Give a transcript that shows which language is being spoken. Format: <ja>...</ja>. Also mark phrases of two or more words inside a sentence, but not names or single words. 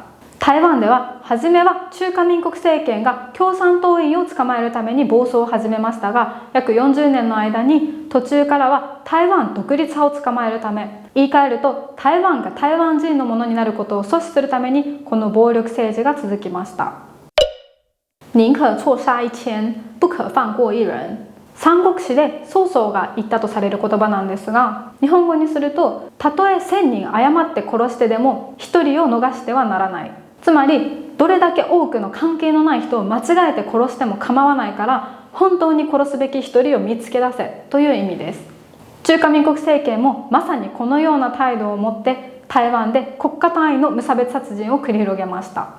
<ja>台湾では初めは中華民国政権が共産党員を捕まえるために暴走を始めましたが、約40年の間に途中からは台湾独立派を捕まえるため、言い換えると台湾が台湾人のものになることを阻止するためにこの暴力政治が続きました。</ja> <zh>寧可錯殺一千，不可放過一人。</zh> <ja>三国志で曹操が言ったとされる言葉なんですが、日本語にすると、たとえ1000人誤って殺してでも1人を逃してはならない。つまりどれだけ多くの関係のない人を間違えて殺しても構わないから、本当に殺すべき1人を見つけ出せという意味です。中華民国政権もまさにこのような態度を持って台湾で国家単位の無差別殺人を繰り広げました。</ja>